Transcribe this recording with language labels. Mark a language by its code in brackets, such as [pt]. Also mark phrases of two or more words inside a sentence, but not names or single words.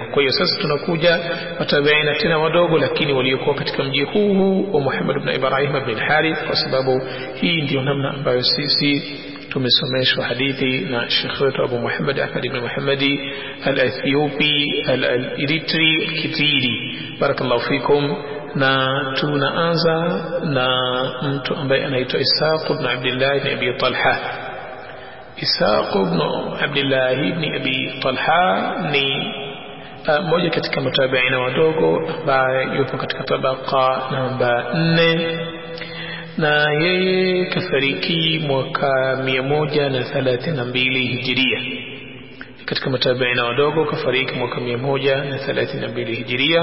[sw] Kwa hiyo sasa tunakuja matabiina tena wadogo, lakini waliokuwa katika mji huu wa Muhammad ibn Ibrahim ibn Harith, kwa sababu hii ndio namna ambayo sisi tumesomeshwa hadithi na Sheikh wetu Abu Muhammad Ahmad ibn Muhammadi al-Ethiopi al-Eritri al-Kitiri, [ar] بارك الله فيكم. [sw] Na tunaanza na mtu ambaye anaitwa Ishaq ibn Abdullah ibn Abi Talha. Ishaq ibn Abdullah ibn Abi Talha ni mmoja katika matabiina wadogo ambaye yupo katika tabaka namba 4, na yeye kafariki mwaka 132 hijiria. Katika matabiina wadogo kafariki mwaka 132 hijiria.